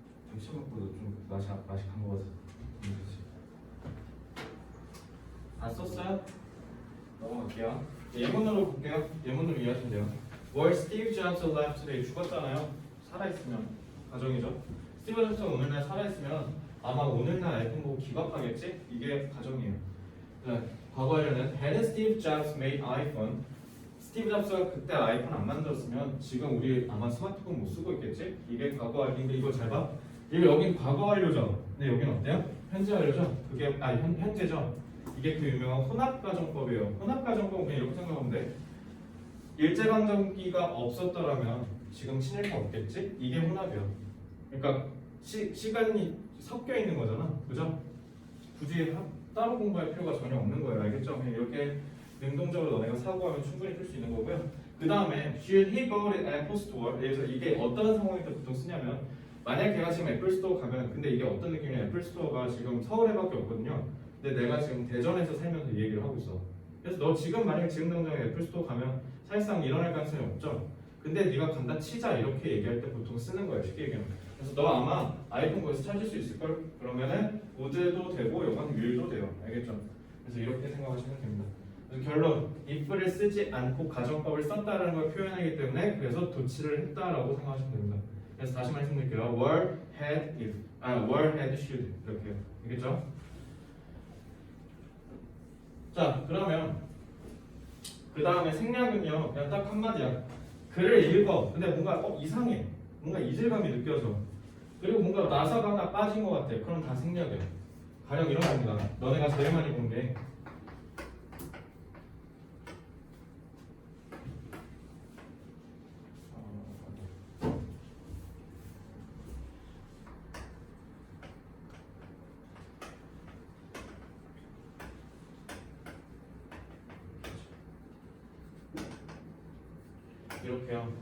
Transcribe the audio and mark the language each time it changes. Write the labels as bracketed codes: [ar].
[ko] 점심먹고도 좀 맛이 간 거 같아서 안 썼어요? 넘어갈게요. 예문으로 볼게요. 예문으로 이해하시면 돼요. [en] Were Steve Jobs alive today? [ko] 죽었잖아요. 살아있으면 가정이죠. 스티브 잡스가 오늘날 살아있으면 아마 오늘날 아이폰 보고 기겁하겠지? 이게 가정이에요. 네, 과거에는 [en] Had Steve Jobs made iPhone? [ko] 스티브 잡스가 그때 아이폰 안 만들었으면 지금 우리 아마 스마트폰 못 쓰고 있겠지? 이게 과거 완료인데 이거 잘 봐. 이거 여긴 과거 완료죠. 근데 여긴 어때요? 현재 완료죠. 그게 현재죠. 이게 그 유명한 혼합가정법이에요. 혼합가정법은 그냥 이렇게 생각하면 돼. 일제강점기가 없었더라면 지금 친일파 없겠지? 이게 혼합이야. 그러니까 시간이 섞여 있는 거잖아. 그죠? 굳이 따로 공부할 필요가 전혀 없는 거예요. 알겠죠? 그냥 이렇게 능동적으로 너네가 사고하면 충분히 풀 수 있는 거고요. 그 다음에 [en] should he go to Apple Store? [ko] 그래서 이게 어떤 상황일 때 보통 쓰냐면 만약 걔가 지금 애플 스토어 가면 근데 이게 어떤 느낌이냐 애플 스토어가 지금 서울에밖에 없거든요. 근데 내가 지금 대전에서 살면서 이 얘기를 하고 있어. 그래서 너 지금 만약 지금 당장에 애플 스토어 가면 사실상 일어날 가능성이 없죠. 근데 네가 간다 치자 이렇게 얘기할 때 보통 쓰는 거예요. 쉽게 얘기하면. 그래서 너 아마 아이폰 거기서 찾을 수 있을걸? 그러면은 would도 되고 이건 will도 돼요. 알겠죠? 그래서 이렇게 생각하시면 됩니다. 그래서 결론 if를 쓰지 않고 가정법을 썼다라는 걸 표현하기 때문에 그래서 도치를 했다라고 생각하시면 됩니다. 그래서 다시 말씀드릴게요. [en] were, had, if, were, had, should [ko] 이렇게요. 알겠죠? 자, 그러면 그 다음에 생략은요. 그냥 딱 한마디야. 글을 읽어. 근데 뭔가 이상해. 뭔가 이질감이 느껴져. 그리고 뭔가 나사가 하나 빠진 것 같아. 그럼 다 생략이야. 가령 이런 겁니다. 너네가 제일 많이 본 게 이렇게요.